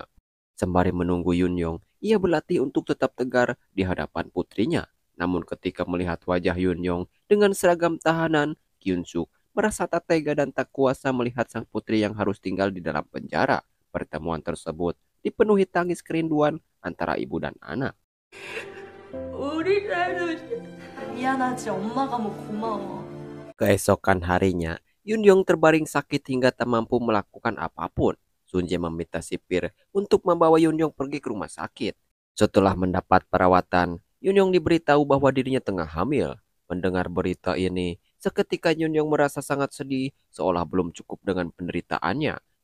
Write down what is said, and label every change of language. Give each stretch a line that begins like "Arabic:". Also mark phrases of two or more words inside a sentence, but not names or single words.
Indonesian: Sembari menunggu Yunyong, ia berlatih untuk tetap tegar di hadapan putrinya. Namun ketika melihat wajah Yunyong dengan seragam tahanan, Kyung Suk merasa tak tega dan tak kuasa melihat sang putri yang harus tinggal di dalam penjara. Pertemuan tersebut dipenuhi tangis kerinduan antara ibu dan anak.
Korean: 우리 딸도 미안하지. 엄마가 뭐 고마워.
Indonesian: Keesokan harinya, Yunyong terbaring sakit hingga tak mampu melakukan apapun. Sunjae meminta sipir untuk membawa Yunyong pergi ke rumah sakit. Setelah mendapat perawatan, Yunyong diberitahu bahwa dirinya tengah hamil. Mendengar berita ini, seketika Yunyong merasa sangat sedih, seolah belum cukup dengan penderitaannya.